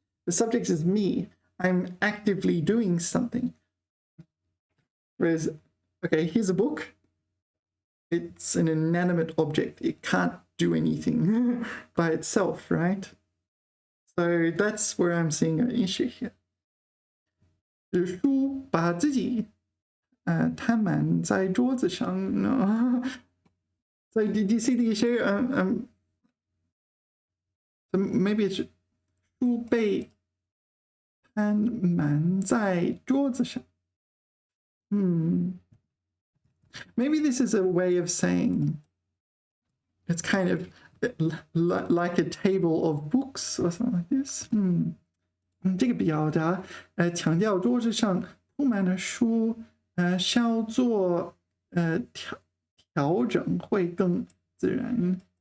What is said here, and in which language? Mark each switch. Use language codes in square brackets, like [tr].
[en] The subject is me. I'm actively doing something. Whereas, okay, here's a book. It's an inanimate object. It can't do anything by itself, right? So that's where I'm seeing an issue here. [zh] 书把自己摊满在桌子上.No. [en] So did you see the issue? So maybe it's [zh] 书被摊满在桌子上. [en] Maybe this is a way of saying it's kind of like a table of books or something like this. [zh] 这个表达强调桌子上铺满了书，稍作调整会更自然。